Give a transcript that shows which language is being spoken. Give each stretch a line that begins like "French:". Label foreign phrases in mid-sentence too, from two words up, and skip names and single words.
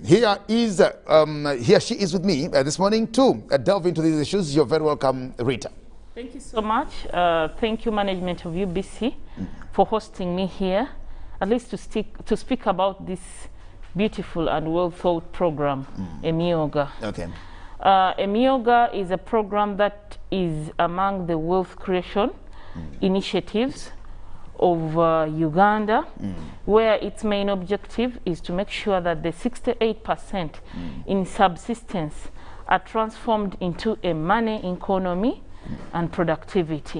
English: Here she is with me this morning to delve into these issues. You're very welcome, Rita. Thank you so much. Thank you, management of UBC, for hosting me here, at least to speak about this beautiful and well-thought program, Emyoga. Okay. Emyoga is a program that is among the wealth creation initiatives of Uganda, where its main objective is to make sure that the 68% in subsistence are transformed into a money economy and productivity.